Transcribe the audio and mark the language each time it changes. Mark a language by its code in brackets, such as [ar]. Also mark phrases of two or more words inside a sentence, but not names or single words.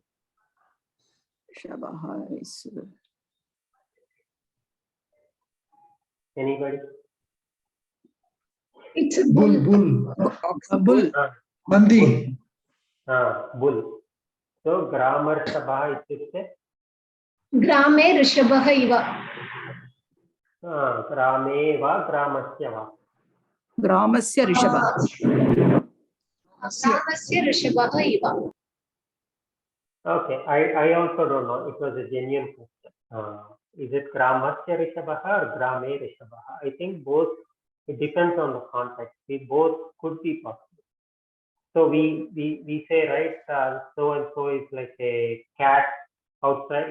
[en] Shabha is. Anybody? It's a Bull. Bull. Nandi. Bull. So grammar Shabha is [sa] Grame Rishabha Iva. Grame va gramasya va. Gramasya Rishabha. Gramasya Rishabha Iva. [en] Okay, I also don't know. It was a genuine question. Is it [sa] gramasya Rishabha [en] or [sa] grame Rishabha? [en] I think both. It depends on the context. We both could be possible. So we say, right, so and so is like a cat outside.